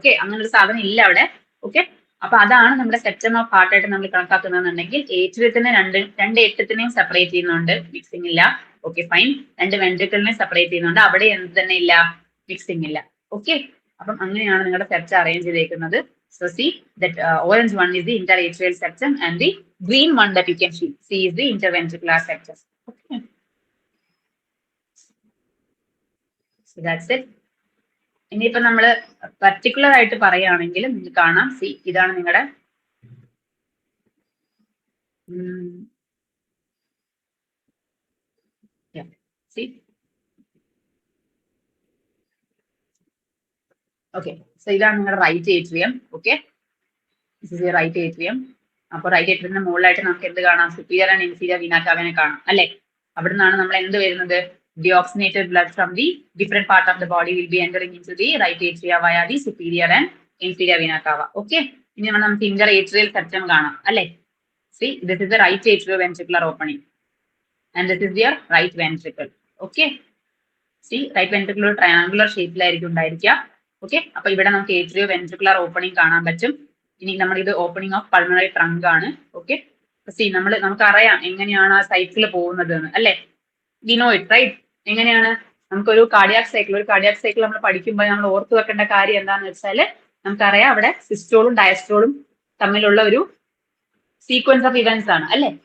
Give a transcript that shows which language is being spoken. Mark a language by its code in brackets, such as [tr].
[ml] Okay, അങ്ങനെ ഒരു സാധനം ഇല്ല അവിടെ. ഓക്കെ, അപ്പൊ അതാണ് നമ്മുടെ സെപ്റ്റം ഓഫ് ഹാർട്ട് ആയിട്ട് നമ്മൾ കണക്കാക്കുന്നതെന്നുണ്ടെങ്കിൽ ഏട്രിയത്തിനെ രണ്ട് ഏട്രിയത്തിനെയും സെപ്പറേറ്റ് ചെയ്യുന്നുണ്ട്, മിക്സിംഗ് ഇല്ല. Okay, fine. 2 വെൻട്രിക്കിളിനെ സെപ്പറേറ്റ് ചെയ്യുന്നുണ്ട്, അവിടെ എന്ത് തന്നെ ഇല്ല, മിക്സിംഗ് ഇല്ല. ഓക്കെ, അപ്പം അങ്ങനെയാണ് നിങ്ങളുടെ സെപ്റ്റം അറേഞ്ച് ചെയ്തേക്കുന്നത്. [en] So see that orange one is the interatrial septum and the green one that you can see is the interventricular septum. Okay, so that's it. [ml] ഇനിയിപ്പോ നമ്മള് പർട്ടിക്കുലർ ആയിട്ട് പറയുകയാണെങ്കിൽ നിങ്ങൾക്ക് കാണാം, ഇതാണ് നിങ്ങളുടെ [en] Yeah. See? [ml] Okay. So ഇതാണ് നിങ്ങളുടെ right atrium. Okay, [en] This is right atrium. [ml] അപ്പൊ റൈറ്റ് ഏട്രിയത്തിന്റെ മുകളിലായിട്ട് നമുക്ക് എന്ത് കാണാം? സുപ്പീരിയർ ആൻഡ് ഇൻഫീരിയർ വീനാ കാവയെ കാണാം അല്ലെ? അവിടെ നിന്നാണ് നമ്മൾ എന്ത് വരുന്നത്? [en] Deoxygenated blood from the different part of the body will be entering into the right atria via the superior and inferior vena cava. Okay. [ml] ഇനി നമുക്ക് ഇന്റർ ഏട്രിയൽ സെപ്റ്റം കാണാം അല്ലെ? [en] See, this is the right atrioventricular opening and this is their right ventricle. Okay. [ml] See, right ventricle triangular ഷേപ്പിലായിരിക്കും ഉണ്ടായിരിക്കുക. Okay, അപ്പൊ ഇവിടെ നമുക്ക് atrioventricular opening കാണാൻ പറ്റും. ഇനി നമ്മൾ ഇത് ഓപ്പണിംഗ് ഓഫ് പൾമണറി ട്രങ്ക് ആണ്. ഓക്കെ, സി നമുക്കറിയാം എങ്ങനെയാണ് ആ സൈക്കിൾ പോകുന്നത് എന്ന് അല്ലെ? [en] We know it right. [ml] എങ്ങനെയാണ്? നമുക്കൊരു കാർഡിയാക് സൈക്കിൾ നമ്മൾ പഠിക്കുമ്പോൾ നമ്മൾ ഓർത്തു വെക്കേണ്ട കാര്യം എന്താണെന്ന് വെച്ചാൽ നമുക്കറിയാം അവിടെ സിസ്റ്റോളും ഡയസ്റ്റോളും തമ്മിലുള്ള ഒരു സീക്വൻസ് ഓഫ് ഇവന്റ്സ് ആണ് അല്ലെ?